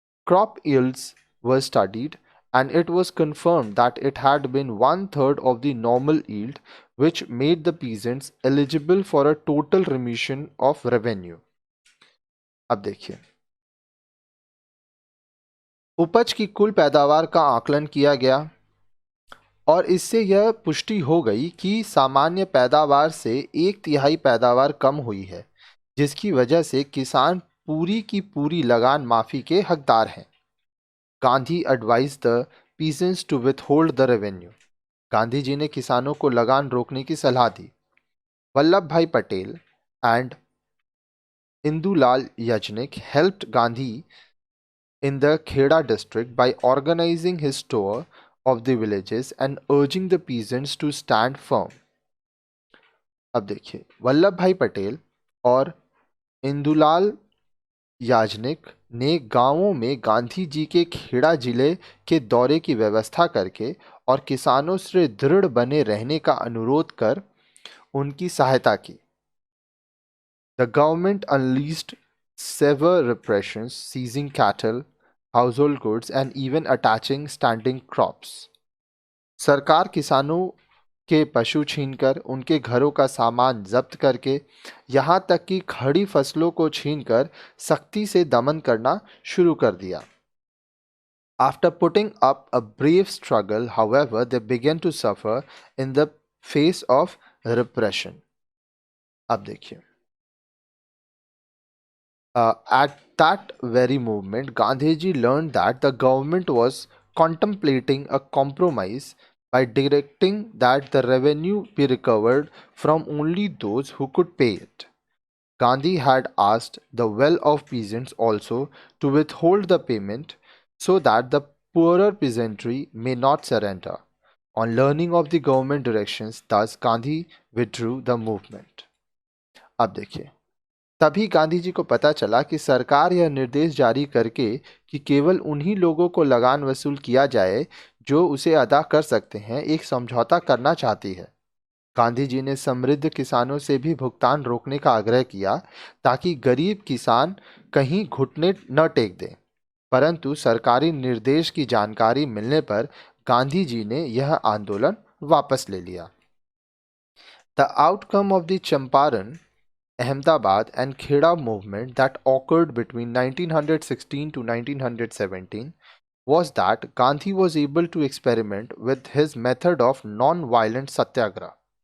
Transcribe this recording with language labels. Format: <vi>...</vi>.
<en>Crop yields were studied, and it was confirmed that it had been 1/3 of the normal yield, which made the peasants eligible for a total remission of revenue.</en> <hi>अब देखिए, उपज की कुल पैदावार का आकलन किया गया और इससे यह पुष्टि हो गई कि सामान्य पैदावार से 1/3 पैदावार कम हुई है, जिसकी वजह से किसान पूरी की पूरी लगान माफी के हकदार हैं।</hi> <en>Gandhi advise the peasants to withhold the revenue.</en> <hi>Gandhi ji ने किसानों को लगान रोकने की सलाह दी।</hi> <en>Vallabh Bhai Patel and Indulal Yajnik helped Gandhi in the Kheda district by organizing his tour of the villages and urging the peasants to stand firm.</en> <hi>अब देखिए, वल्लभ भाई पटेल और इंदुलाल याजनिक ने गांवों में गांधी जी के खेड़ा जिले के दौरे की व्यवस्था करके और किसानों से दृढ़ बने रहने का अनुरोध कर उनकी सहायता की।</hi> <en>The government unleashed severe repressions, seizing cattle, household goods, and even attaching standing crops.</en> <hi>सरकार किसानों के पशु छीनकर उनके घरों का सामान जब्त करके यहाँ तक कि खड़ी फसलों को छीनकर सख्ती से दमन करना शुरू कर दिया।</hi> <en>After putting up a brave struggle, however, they began to suffer in the face of repression.</en> <hi>अब देखिए,</hi> <en>at that very moment, Gandhiji learned that the government was contemplating a compromise by directing that the revenue be recovered from only those who could pay it. Gandhi had asked the well off peasants also to withhold the payment so that the poorer peasantry may not surrender. On learning of the government directions, thus Gandhi withdrew the movement.</en> <hi>अब देखिए, तभी गांधी जी को पता चला कि सरकार यह निर्देश जारी करके कि केवल उन्हीं लोगों को लगान वसूल किया जाए जो उसे अदा कर सकते हैं, एक समझौता करना चाहती है। गांधी जी ने समृद्ध किसानों से भी भुगतान रोकने का आग्रह किया ताकि गरीब किसान कहीं घुटने न टेक दें, परंतु सरकारी निर्देश की जानकारी मिलने पर गांधी जी ने यह आंदोलन वापस ले लिया।</hi> <en>The outcome of the Champaran Ahmedabad and Kheda movement that occurred between 1916 to 1917 was that Gandhi was able to experiment with his method of non-violent satyagraha.</en>